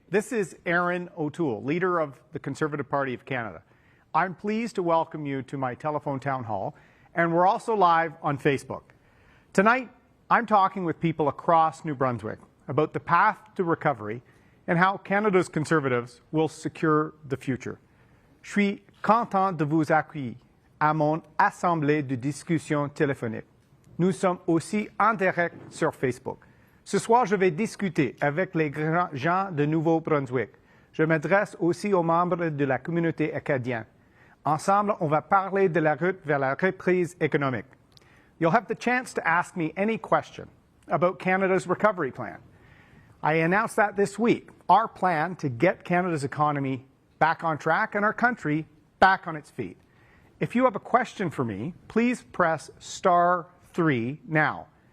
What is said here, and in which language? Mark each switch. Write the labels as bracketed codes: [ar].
[en] This is Erin O'Toole, leader of the Conservative Party of Canada. I'm pleased to welcome you to my telephone town hall, and we're also live on Facebook. Tonight, I'm talking with people across New Brunswick about the path to recovery and how Canada's Conservatives will secure the future. [fr] Je suis content de vous accueillir à mon assemblée de discussion téléphonique. Nous sommes aussi en direct sur Facebook. Ce soir, je vais discuter avec les grands gens de Nouveau-Brunswick. Je m'adresse aussi aux membres de la communauté acadienne. Ensemble, on va parler de la route vers la reprise économique. [en] You'll have the chance to ask me any question about Canada's recovery plan. I announced that this week, our plan to get Canada's economy back on track and our country back on its feet. If you have a question for me, please press *3 now.